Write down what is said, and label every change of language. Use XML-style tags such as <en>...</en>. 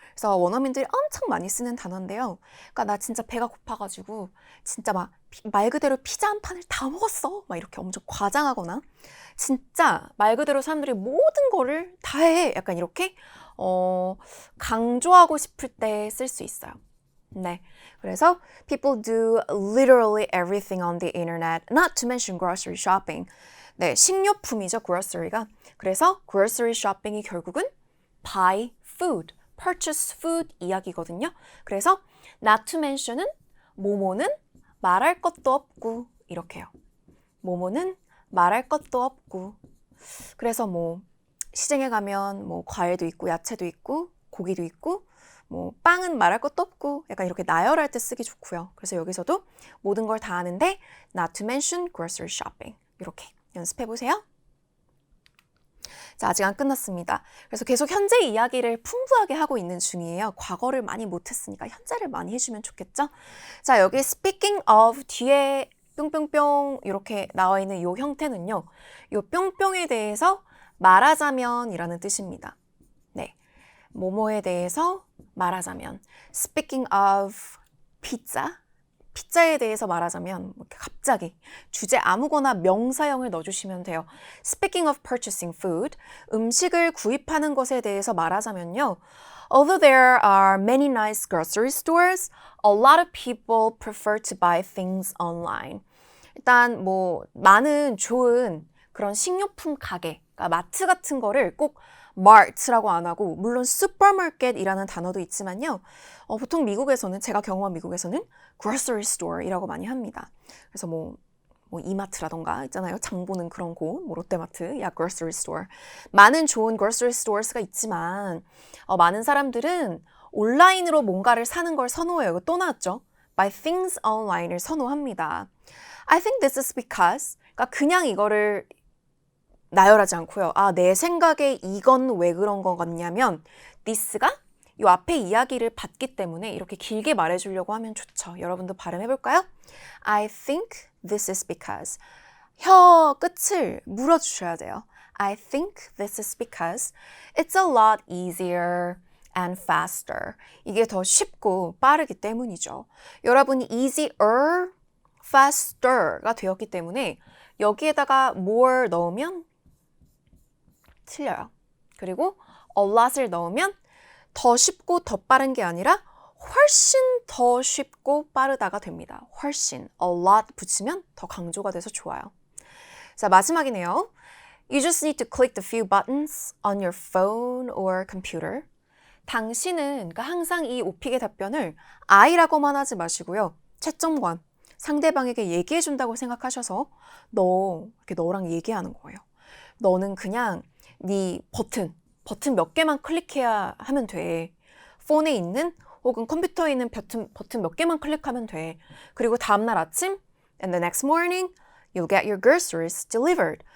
<ko>그래서 원어민들이 엄청 많이 쓰는 단어인데요. 그러니까 나 진짜 배가 고파가지고 진짜 막 말 그대로 피자 한 판을 다 먹었어. 막 이렇게 엄청 과장하거나 진짜 말 그대로 사람들이 모든 거를 다 해. 약간 이렇게 강조하고 싶을 때 쓸 수 있어요. 네. 그래서</ko> <en>people do literally everything on the internet, not to mention grocery shopping.</en> <ko>네, 식료품이죠, grocery가. 그래서 grocery shopping이 결국은 buy food, purchase food 이야기거든요. 그래서 not to mention은 모모는 말할 것도 없고 이렇게요. 모모는 말할 것도 없고. 그래서 뭐 시장에 가면 뭐 과일도 있고 야채도 있고 고기도 있고 뭐 빵은 말할 것도 없고 약간 이렇게 나열할 때 쓰기 좋고요. 그래서 여기서도 모든 걸 다 아는데</ko> <en>not to mention grocery shopping</en> <ko>이렇게 연습해 보세요. 자, 아직 안 끝났습니다. 그래서 계속 현재 이야기를 풍부하게 하고 있는 중이에요. 과거를 많이 못했으니까 현재를 많이 해주면 좋겠죠? 자, 여기 speaking of 뒤에 뿅뿅뿅 이렇게 나와 있는 이 형태는요. 이 뿅뿅에 대해서 말하자면 이라는 뜻입니다. 네, 뭐뭐에 대해서 말하자면</ko> <en>speaking of pizza</en> <ko>피자에 대해서 말하자면 갑자기 주제 아무거나 명사형을 넣어주시면 돼요.</ko> <en>Speaking of purchasing food,</en> <ko>음식을 구입하는 것에 대해서 말하자면요.</ko> <en>Although there are many nice grocery stores, a lot of people prefer to buy things online.</en> <ko>일단 뭐 많은 좋은 그런 식료품 가게, 그러니까 마트 같은 거를 꼭 mart라고 안 하고 물론 supermarket이라는 단어도 있지만요. 보통 미국에서는 제가 경험한 미국에서는 grocery store이라고 많이 합니다. 그래서 뭐 이마트라던가 있잖아요. 장 보는 그런 곳, 뭐 롯데마트, 야 grocery store. 많은 좋은 grocery stores가 있지만 많은 사람들은 온라인으로 뭔가를 사는 걸 선호해요. 이거 또 나왔죠.</ko> <en>Buy things online을</en> <ko>선호합니다.</ko> <en>I think this is because</en> <ko>그러니까 그냥 이거를 나열하지 않고요. 아, 내 생각에 이건 왜 그런 거 같냐면 this가 이 앞에 이야기를 받기 때문에 이렇게 길게 말해주려고 하면 좋죠. 여러분도 발음해볼까요?</ko> <en>I think this is because</en> <ko>혀 끝을 물어주셔야 돼요.</ko> <en>I think this is because it's a lot easier and faster.</en> <ko>이게 더 쉽고 빠르기 때문이죠. 여러분이 easier, faster가 되었기 때문에 여기에다가 more 넣으면 틀려요. 그리고 a lot을 넣으면 더 쉽고 더 빠른 게 아니라 훨씬 더 쉽고 빠르다가 됩니다. 훨씬, a lot 붙이면 더 강조가 돼서 좋아요. 자, 마지막이네요.</ko> <en>You just need to click the few buttons on your phone or computer.</en> <ko>당신은 그러니까 항상 이 오픽의 답변을 I라고만 하지 마시고요. 채점관, 상대방에게 얘기해준다고 생각하셔서 이렇게 너랑 얘기하는 거예요. 너는 그냥 네 버튼 몇 개만 클릭해야 하면 돼. 폰에 있는 혹은 컴퓨터에 있는 버튼 몇 개만 클릭하면 돼. 그리고 다음날 아침</ko> <en>and the next morning you'll get your groceries delivered.</en>